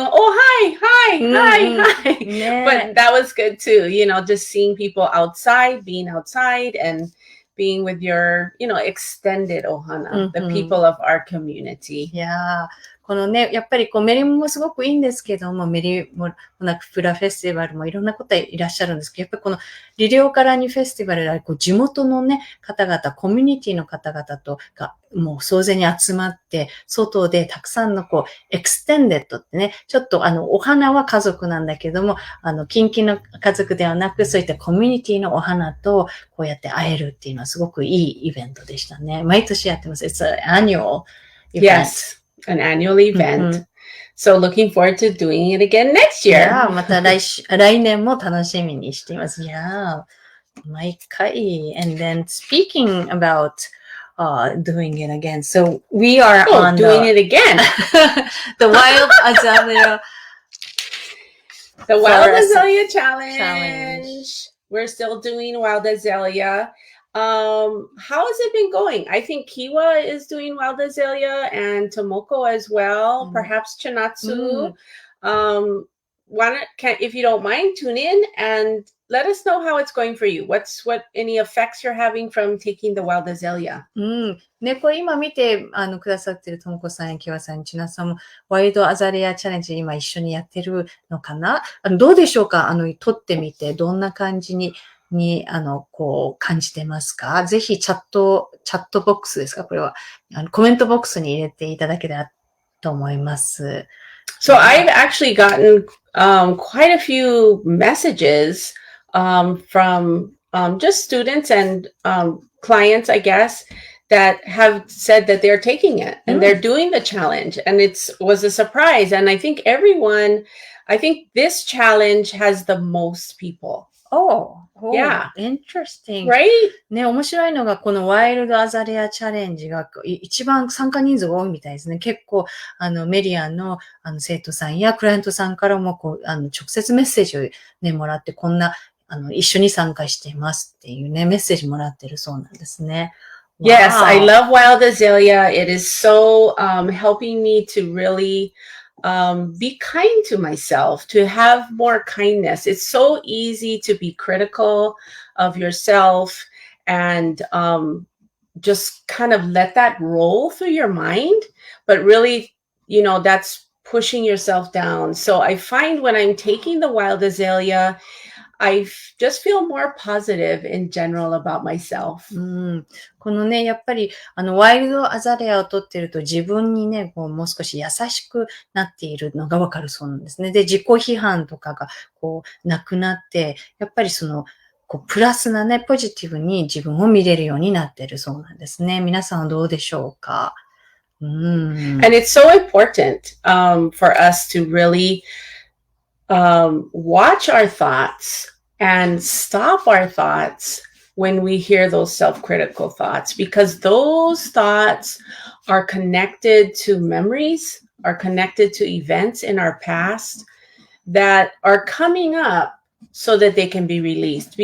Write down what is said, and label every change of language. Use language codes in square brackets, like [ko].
[en] Oh, hi. Yeah. But that was good too. Just seeing people outside, being outside and being with your, extended ohana, the people of our community. Yeah. [ja] このね、やっぱりメリもすごくいいんですけども、メリもプラフェスティバルもいろんな方いらっしゃるんですけど、やっぱりこのリリオカラニフェスティバルで地元のね、方々、コミュニティの方々がもう総勢に集まって、外でたくさんのエクステンデッドってね、ちょっとお花は家族なんだけども、近々の家族ではなく、そういったコミュニティのお花とこうやって会えるっていうのはすごくいいイベントでしたね。毎年やってます。 [en] It's an annual event. Yes.An annual event. So looking forward to doing it again next year. [ja] Yeah, また来年も楽しみにしています。 Yeah, 毎回。 [en] And then speaking about doing it again. So we are on doing it again. the Wild Azalea. The Wild Azalea challenge. We're still doing Wild Azalea.How has it been going? I think Kiwa is doing Wild Azalea and Tomoko as well, perhaps Chinatsu. If you don't mind, tune in and let us know how it's going for you. Any effects you're having from taking the Wild Azalea? [ja] ね、これ今見てくださってるともこさんやきわさん、ちなさんもワイルドアザレアチャレンジ今一緒にやってるのかな？どうでしょうか？撮ってみてどんな感じに感じてますか？ぜひチャットボックスですか？これはコメントボックスに入れていただけたらと思います。 [en] So I've actually gotten quite a few messages from just students and clients, I guess, that have said that they're taking it and they're doing the challenge, and was a surprise. And I think this challenge has the most people.Yeah. Interesting. Right? [ja] ね、面白いのが、このワイルドアザレアチャレンジが一番参加人数が多いみたいですね。結構、メリアの、生徒さんやクライアントさんからも、直接メッセージをね、もらって、こんな、一緒に参加していますっていうね、メッセージもらってるそうなんですね。 [en] Yes, I love Wild Azalea. It is so helping me to really...be kind to myself, to have more kindness. It's so easy to be critical of yourself and just kind of let that roll through your mind. But really, that's pushing yourself down. So I find when I'm taking the Wild Azalea, I just feel more positive in general about myself. [ja] このね、やっぱり、ワイルドアザレアを取ってると自分にね、もう少し優しくなっているのがわかるそうなんですね。で、自己批判とかが、なくなって、やっぱりプラスなね、ポジティブに自分を見れるようになっているそうなんですね。皆さんはどうでしょうか？ [en] And it's so important for us to really...watch our thoughts and stop our thoughts when we hear those self-critical thoughts, because those thoughts are connected to memories, are connected to events in our past that are coming up so that they can be released.